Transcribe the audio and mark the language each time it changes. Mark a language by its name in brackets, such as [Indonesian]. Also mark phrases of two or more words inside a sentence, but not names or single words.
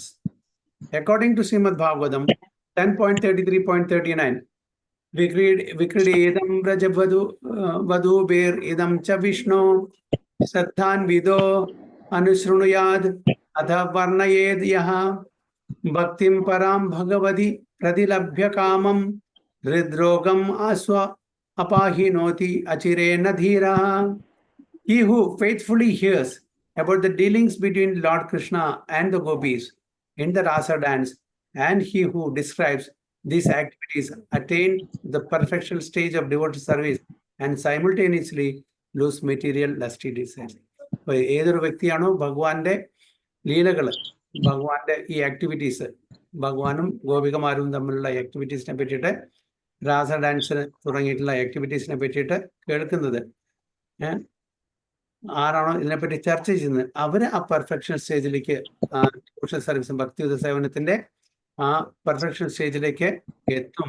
[English] according to [Sanskrit] ശ്രീമദ് ഭാഗവതം 10.33.39, വിക്രീഡം വധൂബേർ ഇദം ച വിഷ്ണു ശ്രദ്ധാൻ വിദോ അനുശൃണുയാദ് അഥ വർണ്ണയേദ് യഹ ഭക്തിം പരാം ഭഗവതി പ്രതിലഭ്യ കാമം ഹൃദ്രോഗം ആസ്വ അപഹിനോതി അചിരേണ ധീരഃ. [English] He who faithfully hears about the dealings between Lord Krishna and the gopis in the rasa dance, and he who describes these activities attain the perfectional stage of devoted service and simultaneously lose material lusty desires. [Malayalam] ഏതൊരു വ്യക്തിയാണോ ഭഗവാന്റെ ലീലകള്, ഭഗവാന്റെ ഈ ആക്ടിവിറ്റീസ്, ഭഗവാനും ഗോപികമാരും തമ്മിലുള്ള ആക്ടിവിറ്റീസിനെ പറ്റിയിട്ട്, രാസ ഡാൻസിന് തുടങ്ങിയിട്ടുള്ള ആക്ടിവിറ്റീസിനെ പറ്റിയിട്ട് കേൾക്കുന്നത്, ആരാണോ ഇതിനെപ്പറ്റി ചർച്ച ചെയ്യുന്നത്, അവര് ആ [English] perfection stage-ilekk, devotional service-um [Malayalam] ഭക്തിയുത സേവനത്തിന്റെ ആ [English] perfection stage-ilekk [Malayalam] എത്തും.